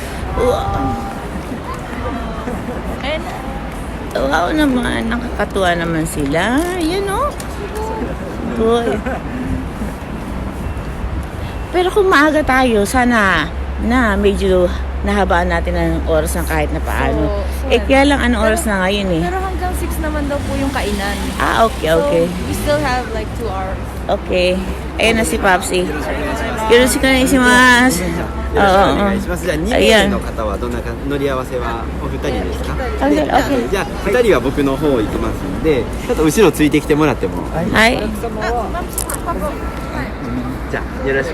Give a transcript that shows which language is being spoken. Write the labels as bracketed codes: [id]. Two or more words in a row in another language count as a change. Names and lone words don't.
[tl] Wow naman, nakakatuwa naman sila. Yan o. Good. Pero kung maaga tayo, sana na medyo nahabaan natin ng oras ng kahit na paano. Kaya lang anong oras na ngayon eh. Pero hanggang 6 naman daw po yung kainan. Okay. [en] So, we still have like 2 hours. [tl] Okay. Ayan na si Popsy. [ja] よろしくお願いします. お願いします。じゃあ2名の方はどんな乗り合わせはお二人ですか？じゃあ2人は僕の方行きますので、ちょっと後ろついてきてもらっても。はい。じゃあよろしくお願いします。